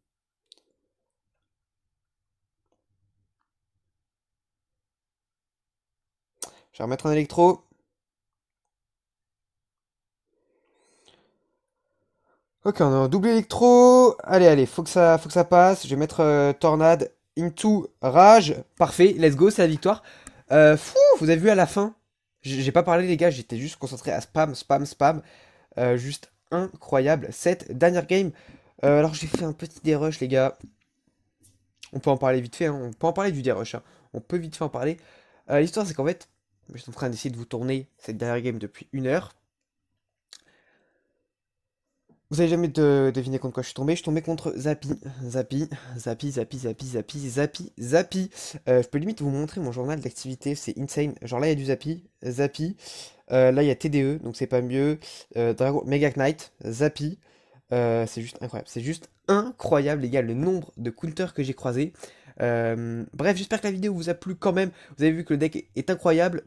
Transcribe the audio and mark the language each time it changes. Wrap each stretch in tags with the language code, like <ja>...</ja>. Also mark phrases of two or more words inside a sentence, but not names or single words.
<fr>Je vais remettre un électro. Ok, on a un double électro. Allez, allez, faut que ça passe. Je vais mettre tornade</fr> <en>into rage.</en> <fr>Parfait,</fr> <en>let's go,</en> <fr>c'est la victoire. Fou, vous avez vu à la fin. J'ai pas parlé les gars, j'étais juste concentré à spam, spam, spam. Juste incroyable. Cette dernière game. Alors j'ai fait un petit dérush les gars. On peut en parler vite fait, hein. On peut en parler du dérush, hein. On peut vite fait en parler. L'histoire c'est qu'en fait, je suis en train d'essayer de vous tourner cette dernière game depuis 1 heure. Vous avez jamais deviné contre quoi je suis tombé? Je suis tombé contre Zappy. Zappy, Zappy, Zappy, Zappy, Zappy, Zappy, Zappy. Je peux limite vous montrer mon journal d'activité, c'est insane. Genre là, il y a du Zappy, Zappy. Là, il y a TDE, donc c'est pas mieux. Dragon, Mega Knight, Zappy. C'est juste incroyable. C'est juste incroyable, les gars, le nombre de counters que j'ai croisés. Bref, j'espère que la vidéo vous a plu quand même. Vous avez vu que le deck est incroyable.</fr>